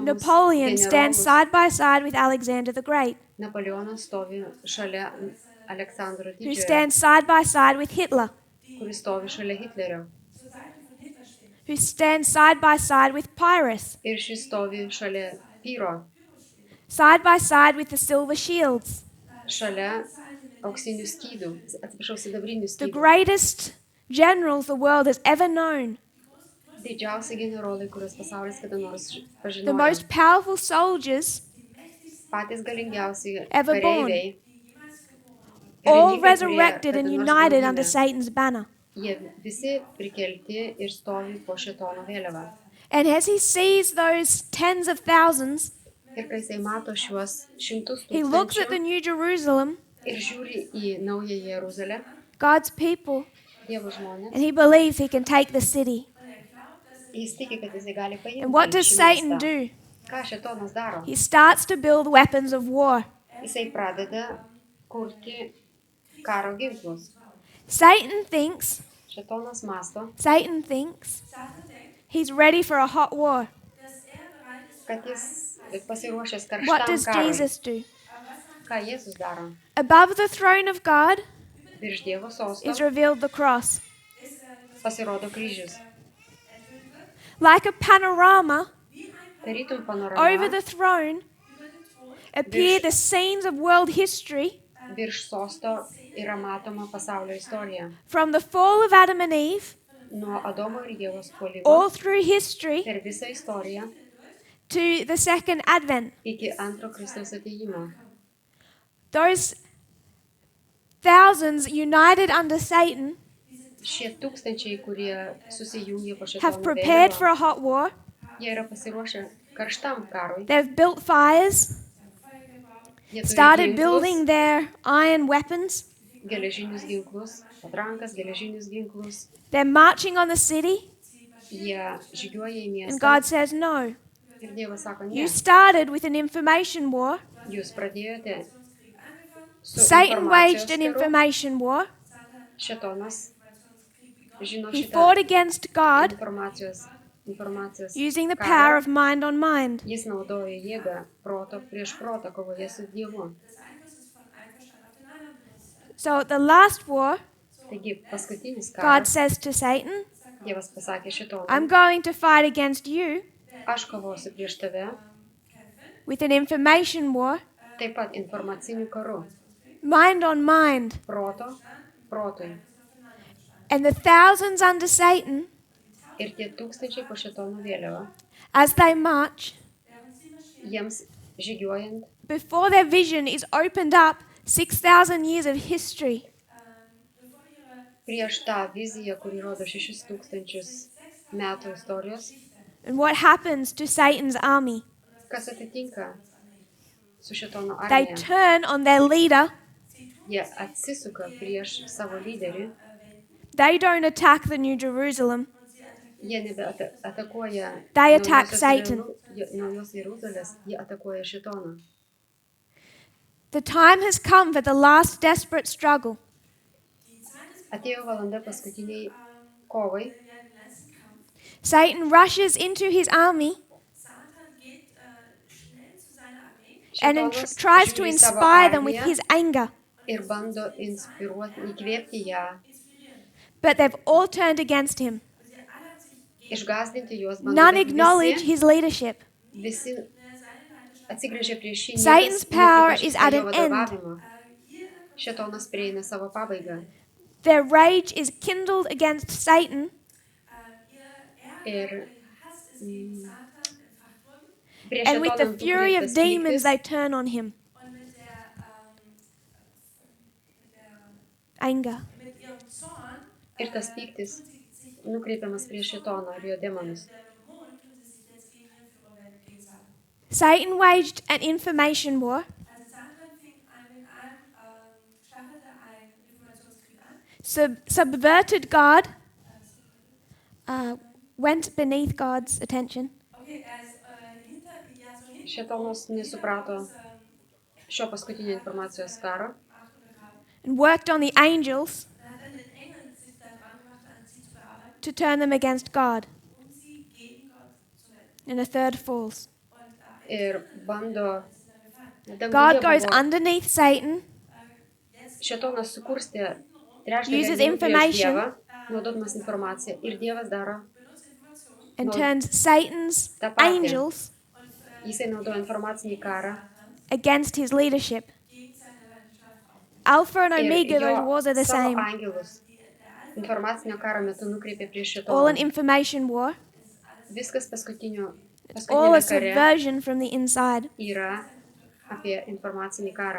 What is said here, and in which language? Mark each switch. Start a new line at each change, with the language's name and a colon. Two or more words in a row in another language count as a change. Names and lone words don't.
English: Napoleon stands
Lithuanian: generolus.
English: side by side with Alexander the Great,
Lithuanian: Napoleonas stovi šalia Aleksandro
English: who
Lithuanian: didžiojo,
English: stands side by side with Hitler,
Lithuanian: kuris stovi šalia Hitlerio.
English: who stands side by side with Pyrrhus,
Lithuanian: Ir šis stovi šalia Pyro,
English: side by side with the silver shields,
Lithuanian: šalia auksinių skydų, atsiprašau, sidabrinių
English: the
Lithuanian: skydų.
English: greatest generals the world has ever known,
Lithuanian: Didžiausi generolai, kuriuos pasaulis kada nors
English: the
Lithuanian: pažinojo.
English: most powerful soldiers,
Lithuanian: Patys galingiausi
English: ever born.
Lithuanian: kareiviai.
English: all
Lithuanian: karininkai, kurie
English: resurrected
Lithuanian: kada
English: and
Lithuanian: nors
English: united
Lithuanian: buvo
English: under
Lithuanian: gimę.
English: Satan's banner.
Lithuanian: Jie visi prikelti ir stovi po šėtono vėliavą.
English: And as he sees those tens of thousands,
Lithuanian: Ir kai jisai mato šiuos šimtus
English: he looks at the
Lithuanian: tūkstančių
English: New Jerusalem,
Lithuanian: ir žiūri į naują Jeruzalę,
English: God's people,
Lithuanian: Dievo žmonės,
English: and he believes he can take the city.
Lithuanian: jis tiki, kad jisai gali
English: And what
Lithuanian: paimti
English: does
Lithuanian: šį
English: Satan
Lithuanian: miestą.
English: do?
Lithuanian: Ką šėtonas daro?
English: He starts to build weapons of war.
Lithuanian: Jisai pradeda kurti karo ginklus.
English: Satan thinks
Lithuanian: Šėtonas masto,
English: he's ready for a hot war.
Lithuanian: kad jis pasiruošęs
English: What
Lithuanian: karštam
English: does
Lithuanian: karui.
English: Jesus do?
Lithuanian: Ką Jėzus daro?
English: Above the throne of God
Lithuanian: Virš Dievo sosto
English: is revealed the cross.
Lithuanian: pasirodo kryžius.
English: Like a panorama,
Lithuanian: Tarytum
English: over
Lithuanian: panorama
English: the throne appear the scenes of world history
Lithuanian: virš sosto yra matoma pasaulio istorija.
English: from the fall of Adam and Eve
Lithuanian: Nuo Adomo ir Ievos puolimo
English: all through history
Lithuanian: per visą istoriją
English: to the second advent.
Lithuanian: iki antro Kristaus atėjimo.
English: Those thousands united under Satan
Lithuanian: Šie tūkstančiai, kurie susijungė po
English: have
Lithuanian: šėtono
English: prepared for
Lithuanian: vėliava,
English: a hot war.
Lithuanian: jie yra pasiruošę karštam karui.
English: They've built fires,
Lithuanian: Jie turi
English: started
Lithuanian: ginklus,
English: building their iron weapons.
Lithuanian: geležinius ginklus, patrankas, geležinius ginklus.
English: They're marching on the city,
Lithuanian: Jie žygiuoja į
English: and
Lithuanian: miestą.
English: God says, no.
Lithuanian: Ir Dievas sako, ne,
English: You started with an information war.
Lithuanian: jūs pradėjote su
English: Satan waged
Lithuanian: informacijos
English: an
Lithuanian: karu.
English: information war.
Lithuanian: Šėtonas žino
English: He
Lithuanian: šitą
English: fought against God
Lithuanian: informacijos
English: using the
Lithuanian: karą.
English: power of mind on mind.
Lithuanian: Jis naudoja jėgą proto prieš protą kovoje su Dievu.
English: So at the last war,
Lithuanian: Taigi paskutinis
English: God
Lithuanian: karas,
English: says to Satan,
Lithuanian: Dievas pasakė Šėtonui,
English: I'm going to fight against you
Lithuanian: aš kovosiu prieš tave,
English: with an information war,
Lithuanian: taip pat informaciniu karu,
English: mind on mind.
Lithuanian: proto protui.
English: And the thousands under Satan,
Lithuanian: Ir tie tūkstančiai po šėtono vėliava,
English: as they march,
Lithuanian: jiems žygiuojant,
English: before their vision is opened up 6,000 years of history.
Lithuanian: prieš tą viziją, kuri rodo 6,000 metų istorijos,
English: And what happens to Satan's army?
Lithuanian: kas atitinka su šėtono
English: They
Lithuanian: armija.
English: turn on their leader.
Lithuanian: Jie atsisuka prieš savo lyderį,
English: They don't attack the New Jerusalem.
Lithuanian: jie nebeatakuoja
English: They attack Satan.
Lithuanian: naujos Jeruzalės, jie atakuoja šėtoną.
English: The time has come for the last desperate struggle.
Lithuanian: Atėjo valanda paskutiniai kovai.
English: Satan rushes into his army and
Lithuanian: Šėtonas
English: tries to
Lithuanian: žiūri į savo
English: inspire them with
Lithuanian: armiją
English: his anger.
Lithuanian: ir bando inspiruoti, įkvėpti ją,
English: But they've all turned against him.
Lithuanian: išgąsdinti juos, bando,
English: None
Lithuanian: bet
English: acknowledge his leadership.
Lithuanian: visi atsigręžia prieš jį,
English: Satan's
Lithuanian: niekas
English: power
Lithuanian: nepripažįsta
English: is at
Lithuanian: jo
English: an end.
Lithuanian: vadovavimo. Šėtonas prieina savo pabaigą
English: Their rage is kindled against Satan,
Lithuanian: ir prieš
English: and with the
Lithuanian: šėtoną
English: fury of
Lithuanian: nukreiptas
English: demons
Lithuanian: pyktis
English: they turn on him. Anger.
Lithuanian: ir tas pyktis nukreipiamas prieš šėtoną ir jo demonus.
English: Satan waged an information war, subverted God, went beneath God's attention,
Lithuanian: Šėtonas nesuprato šio paskutinio informacijos karo
English: and worked on the angels to turn them against God. And a third falls.
Lithuanian: ir bando
English: God goes
Lithuanian: buvo-
English: underneath Satan,
Lithuanian: Šėtonas sukurstė
English: Uses
Lithuanian: trečdalį prieš
English: information.
Lithuanian: Dievą, naudodamas informaciją. Ir Dievas daro,
English: and No. turns Satan's
Lithuanian: tą patį.
English: angels
Lithuanian: Jisai naudoja informacinį karą.
English: against his leadership. Alpha and
Lithuanian: Ir
English: Omega, those
Lithuanian: jo
English: wars are the
Lithuanian: savo
English: same.
Lithuanian: angelus informacinio karo metu nukreipė prieš
English: All an
Lithuanian: šėtoną.
English: information war,
Lithuanian: Viskas
English: all a
Lithuanian: paskutinėme kare
English: subversion from the inside.
Lithuanian: yra apie informacinį karą.